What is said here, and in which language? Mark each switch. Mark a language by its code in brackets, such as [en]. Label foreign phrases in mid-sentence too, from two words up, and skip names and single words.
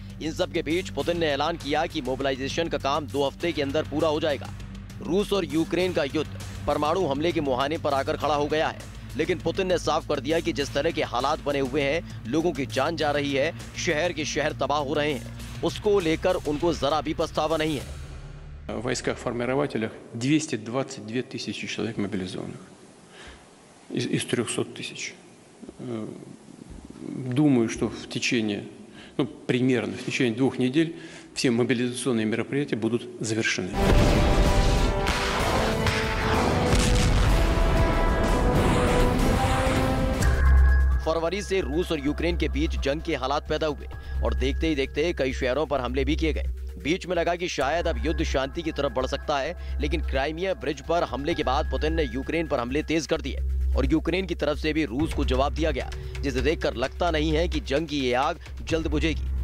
[hi] इन सब के बीच पुतिन ने ऐलान किया कि मोबिलाइजेशन का काम 2 हफ्ते के अंदर पूरा हो जाएगा। रूस और यूक्रेन का युद्ध परमाणु हमले के मुहाने पर आकर खड़ा हो गया है, लेकिन पुतिन ने साफ कर दिया कि जिस तरह के हालात बने हुए हैं, लोगों की जान जा रही है, शहर के शहर तबाह हो रहे हैं, उसको लेकर उनको जरा भी पछतावा नहीं है। [ru] В войсках-формирователях 222 тысячи человек мобилизованных из 300 тысяч. Думаю, что в течение, примерно в течение 2 недель все мобилизационные мероприятия будут завершены. [hi] फरवरी से रूस और यूक्रेन के बीच जंग के हालात पैदा हुए और देखते ही देखते कई शहरों पर हमले भी किए गए। बीच में लगा कि शायद अब युद्ध शांति की तरफ बढ़ सकता है, लेकिन क्राइमिया ब्रिज पर हमले के बाद पुतिन ने यूक्रेन पर हमले तेज कर दिए और यूक्रेन की तरफ से भी रूस को जवाब दिया गया, जिसे देखकर लगता नहीं है कि जंग की ये आग जल्द बुझेगी।